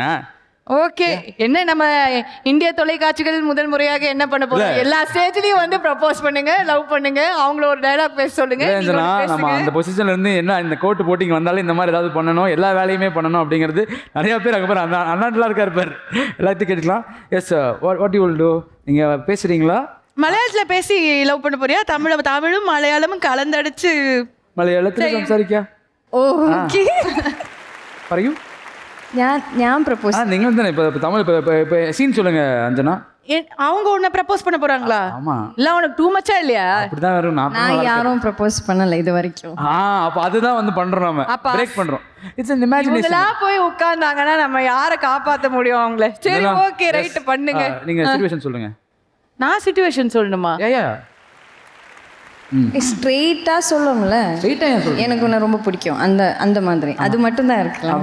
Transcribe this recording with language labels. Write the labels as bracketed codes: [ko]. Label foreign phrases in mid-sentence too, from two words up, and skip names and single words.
[ta] ஓகே, என்ன நம்ம இந்திய தொலைக்காட்சிகள் முதல் முறையாக என்ன பண்ண போறோம், எல்லா ஸ்டேஜ்லயும் வந்து ப்ரப்போஸ் பண்ணுங்க, லவ் பண்ணுங்க, அவங்கள ஒரு டயலாக் பேச சொல்லுங்க. நம்ம அந்த பொசிஷன்ல இருந்து என்ன இந்த கோட்டு போட்டிங்க வந்தாலும் இந்த மாதிரி ஏதாவது பண்ணணும், எல்லா வேலையுமே பண்ணணும் அப்படிங்கிறது நிறைய பேர் அங்கே பேர் அண்ணாட்டுலாம் இருக்காரு பேர், எல்லாத்தையும் கேட்டுக்கலாம். [en] yes what you will do? [ta] நீங்க பேசுறீங்களா? மலையாளத்துல பேசி லவ் பண்ண போறியா? தமிழும் மலையாளமும் கலந்தடிச்சு மலையாளத்தில் സംസാരിക്കാം. ஓகே [ml] പറയൂ. ഞാൻ പ്രപ്പോസ് നിങ്ങൾ തന്നെ [ta] இப்போ தமிழ் இப்போ சீன் சொல்லுங்க அஞ்சனா. அவங்க உன்னை ப்ரப்போஸ் பண்ண போறாங்களா? ஆமா. இல்ல உனக்கு [en] too much [ta] இல்லையா? அப்படிதான் வரும். நான் யாரும் ப்ரப்போஸ் பண்ணல இது வரைக்கும். அப்ப அதுதான் வந்து பண்றோம், நம்ம பிரேக் பண்றோம். [en] இட்ஸ் an imagination. [ta] இதெல்லாம் போய் உட்கார்ந்தாங்கன்னா நம்ம யாரை காப்பாத்த முடியும் அவங்கள? சரி [en] okay right [ta] பண்ணுங்க. நீங்க சிச்சுவேஷன் சொல்லுங்க. நான் சிச்சுவேஷன் சொல்லணுமா? ஸ்ட்ரெயிட்டா சொல்லுங்களே. எனக்கு உன்னை ரொம்ப பிடிக்கும் அந்த மாதிரி, அது மட்டும் தான் இருக்கலாம்.